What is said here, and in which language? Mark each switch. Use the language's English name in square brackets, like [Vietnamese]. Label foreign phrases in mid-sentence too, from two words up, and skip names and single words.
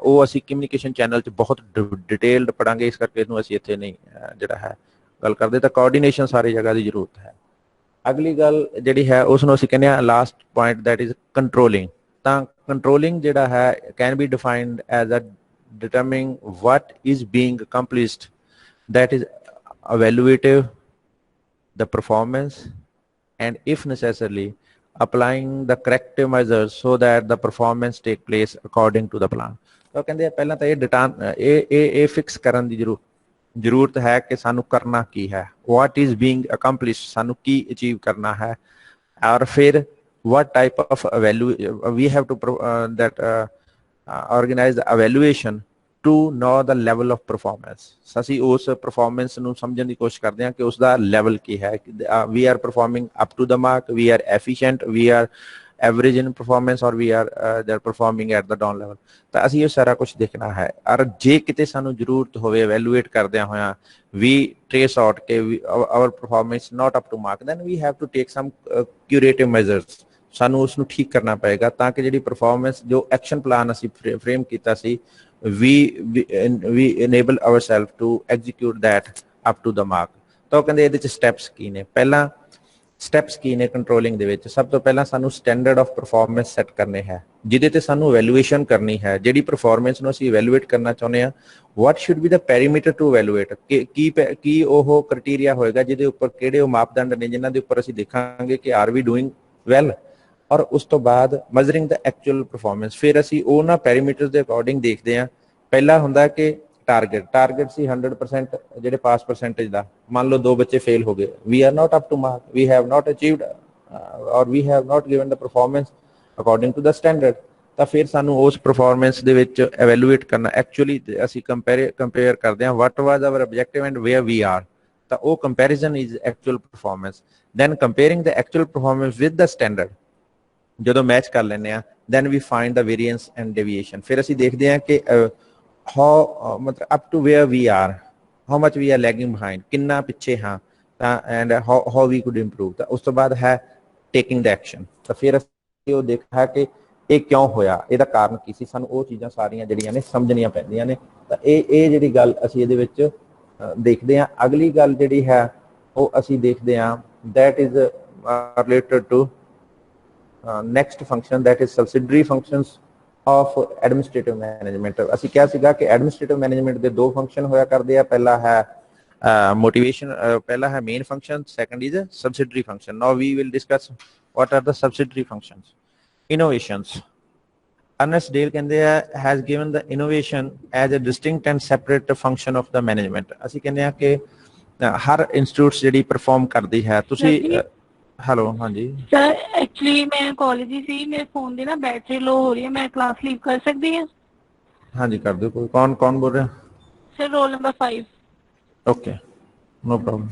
[Punjabi] ਉਹ ਅਸੀਂ [English] communication channel [Punjabi] 'ਚ ਬਹੁਤ ਡਿਟੇਲਡ ਪੜਾਂਗੇ, ਇਸ ਕਰਕੇ ਇਹਨੂੰ ਅਸੀਂ ਇੱਥੇ ਨਹੀਂ ਜਿਹੜਾ ਹੈ ਗੱਲ ਕਰਦੇ। ਤਾਂ ਕੋਆਰਡੀਨੇਸ਼ਨ ਸਾਰੀ ਜਗ੍ਹਾ ਦੀ ਜ਼ਰੂਰਤ ਹੈ। ਅਗਲੀ ਗੱਲ ਜਿਹੜੀ ਹੈ ਉਸ ਨੂੰ ਅਸੀਂ ਕਹਿੰਦੇ ਹਾਂ [English] last point, that is controlling. [Punjabi] ਤਾਂ ਕੰਟਰੋਲਿੰਗ ਜਿਹੜਾ ਹੈ [English] can be defined as a determining what is being accomplished, that is evaluative the performance and if necessarily applying the corrective measures so that the performance take place according to the plan। [Punjabi] ਤਾਂ ਕਹਿੰਦੇ ਪਹਿਲਾਂ ਤਾਂ ਇਹ ਫਿਕਸ ਕਰਨ ਦੀ ਜ਼ਰੂਰਤ ਹੈ ਕਿ ਸਾਨੂੰ ਕਰਨਾ ਕੀ ਹੈ, [English] what is being accomplished, [Punjabi] ਸਾਨੂੰ ਕੀ ਅਚੀਵ ਕਰਨਾ ਹੈ, ਔਰ ਫਿਰ [English] what type of we have to organize the evaluation to know the level of performance। [Punjabi] ਅਸੀਂ ਉਸ performance ਨੂੰ ਸਮਝਣ ਦੀ ਕੋਸ਼ਿਸ਼ ਕਰਦੇ ਹਾਂ ਕਿ ਉਸ ਦਾ ਲੈਵਲ ਕੀ ਹੈ। [English] we are performing up to the mark, we are efficient, we are average in performance or we are they're performing at the down level। [Punjabi] ਤਾਂ ਅਸੀਂ ਇਹ ਸਾਰਾ ਕੁਝ ਦੇਖਣਾ ਹੈ। ਔਰ ਜੇ ਕਿਤੇ ਸਾਨੂੰ ਜ਼ਰੂਰਤ ਹੋਵੇ [English] evaluate [Punjabi] ਕਰਦਿਆਂ ਹੋਇਆਂ [English] we trace out ਕਿ our performance not up to mark, then we have to take some curative measures। [Punjabi] ਸਾਨੂੰ ਉਸ ਨੂੰ ਠੀਕ ਕਰਨਾ ਪਏਗਾ ਤਾਂ ਕਿ ਜਿਹੜੀ ਪਰਫਾਰਮੈਂਸ ਜੋ [English] action plan [Punjabi] ਅਸੀਂ ਫਰੇਮ ਕੀਤਾ ਸੀ [English] we enable ourselves to execute that up to the mark। [Punjabi] ਤਾਂ ਉਹ ਕਹਿੰਦੇ ਇਹਦੇ 'ਚ ਸਟੈਪਸ ਕੀ ਨੇ। ਪਹਿਲਾਂ ਸਟੈਪਸ ਕੀ ਨੇ ਕੰਟਰੋਲਿੰਗ ਦੇ ਵਿੱਚ? ਸਭ ਤੋਂ ਪਹਿਲਾਂ ਸਾਨੂੰ [English] standard of performance [Punjabi] ਸੈੱਟ ਕਰਨੇ ਹੈ ਜਿਹਦੇ ਤੇ ਸਾਨੂੰ ਇਵੈਲੂਏਸ਼ਨ ਕਰਨੀ ਹੈ। ਜਿਹੜੀ ਪਰਫਾਰਮੈਂਸ ਨੂੰ ਅਸੀਂ ਇਵੈਲੂਏਟ ਕਰਨਾ ਚਾਹੁੰਦੇ ਹਾਂ, [English] what should be the perimeter to evaluate, [Punjabi] ਕੀ ਉਹ ਕ੍ਰਾਈਟੇਰੀਆ ਹੋਏਗਾ ਜਿਹਦੇ ਉੱਪਰ ਕਿਹੜੇ ਉਹ ਮਾਪਦੰਡ ਨੇ ਜਿਨ੍ਹਾਂ ਦੇ ਉੱਪਰ ਅਸੀਂ ਦੇਖਾਂਗੇ ਕਿ [English] are we doing well. [Punjabi] ਔਰ ਉਸ ਤੋਂ ਬਾਅਦ [English] measuring the actual performance. [Punjabi] ਫਿਰ ਅਸੀਂ ਉਹਨਾਂ ਪੈਰੀਮੀਟਰ ਦੇ ਅਕੋਰਡਿੰਗ ਦੇਖਦੇ ਹਾਂ। ਪਹਿਲਾ ਹੁੰਦਾ ਕਿ ਟਾਰਗੇਟ ਸੀ 100% ਜਿਹੜੇ ਪਾਸ ਪਰਸੈਂਟੇਜ ਦਾ। ਮੰਨ ਲਓ 2 ਬੱਚੇ ਫੇਲ ਹੋ ਗਏ, [English] we are not up to mark, we have not achieved or we have not given the performance according to the standard. [Punjabi] ਤਾਂ ਫਿਰ ਸਾਨੂੰ ਉਸ ਪਰਫਾਰਮੈਂਸ ਦੇ ਵਿੱਚ ਐਵੈਲੂਏਟ ਕਰਨਾ। ਐਕਚੁਅਲੀ ਅਸੀਂ ਕੰਪੇਅਰ ਕਰਦੇ ਹਾਂ [English] what was our objective and where we are। [Punjabi] ਤਾਂ ਉਹ [English] comparison is actual performance. Then comparing the actual performance with the standard. [Punjabi] ਜਦੋਂ ਮੈਚ ਕਰ ਲੈਂਦੇ ਆ [English] then we find the variance and deviation. [Punjabi] ਫਿਰ ਅਸੀਂ ਦੇਖਦੇ ਹਾਂ ਕਿ [English] how ਮਤਲਬ up to where we are, how much we are lagging behind, [Punjabi] ਕਿੰਨਾ ਪਿੱਛੇ ਹਾਂ ਤਾਂ [English] and how we could improve. [Punjabi] ਤਾਂ ਉਸ ਤੋਂ ਬਾਅਦ ਹੈ [English] taking the action. [Punjabi] ਤਾਂ ਫਿਰ ਅਸੀਂ ਉਹ ਦੇਖਿਆ ਕਿ ਇਹ ਕਿਉਂ ਹੋਇਆ, ਇਹਦਾ ਕਾਰਨ ਕੀ ਸੀ। ਸਾਨੂੰ ਉਹ ਚੀਜ਼ਾਂ ਸਾਰੀਆਂ ਜਿਹੜੀਆਂ ਨੇ ਸਮਝਣੀਆਂ ਪੈਂਦੀਆਂ ਨੇ। ਤਾਂ ਇਹ ਜਿਹੜੀ ਗੱਲ ਅਸੀਂ ਇਹਦੇ ਵਿੱਚ ਦੇਖਦੇ ਹਾਂ। ਅਗਲੀ ਗੱਲ ਜਿਹੜੀ ਹੈ ਉਹ ਅਸੀਂ ਦੇਖਦੇ ਹਾਂ [English] that is related to next function, that is subsidiary functions of administrative management। [Punjabi] ਅਸੀਂ ਕਿਹਾ ਸੀਗਾ ਕਿ [English] administrative management [Punjabi] ਦੇ 2 ਫੰਕਸ਼ਨ ਹੋਇਆ ਕਰਦੇ ਆ। ਪਹਿਲਾ ਹੈ [English] motivation, [Punjabi] ਪਹਿਲਾ ਹੈ [English] main function, second is subsidiary function। now we will discuss what are the subsidiary functions। innovations, Ernest Dale [Punjabi] ਕਹਿੰਦੇ ਆ [English] has given the innovation as a distinct and separate function of the management। [Punjabi] ਅਸੀਂ ਕਹਿੰਦੇ ਆ ਕਿ ਹਰ ਇੰਸਟੀਚਿਊਟ ਜਿਹੜੀ ਪਰਫਾਰਮ ਕਰਦੀ ਹੈ। ਤੁਸੀਂ ਹੈਲੋ, ਹਾਂਜੀ ਸਰ ਐਕਚੁਅਲੀ ਮੈਂ ਕਾਲਜ ਹੀ ਸੀ, ਮੇਰੇ ਫੋਨ ਦੀ ਨਾ [English] battery low [Punjabi] ਹੋ ਰਹੀ ਹੈ, ਮੈਂ [English] class leave [Punjabi] ਕਰ ਸਕਦੀ ਹਾਂ? ਹਾਂਜੀ ਕਰ ਦਿਓ। ਕੋਈ ਕੌਣ ਬੋਲ ਰਿਹਾ? ਸਰ [English] roll number [Punjabi] 5। [English] OK, no problem.